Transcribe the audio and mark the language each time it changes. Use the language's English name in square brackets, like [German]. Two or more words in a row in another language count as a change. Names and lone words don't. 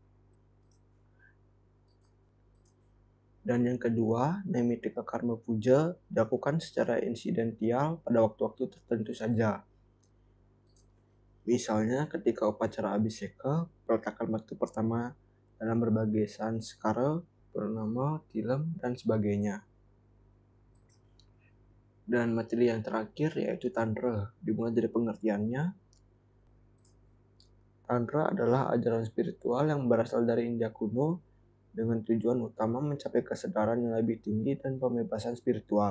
[Indonesian] Dan yang kedua, Naimitika Karma Puja dilakukan secara insidental pada waktu-waktu tertentu saja. Misalnya ketika upacara Abhiseka, peletakan batu pertama dalam berbagai sanskara, purnama, tilem, dan sebagainya. Dan materi yang terakhir yaitu Tantra. Dimulai dari pengertiannya, Tantra adalah ajaran spiritual yang berasal dari India kuno dengan tujuan utama mencapai kesadaran yang lebih tinggi dan pembebasan spiritual.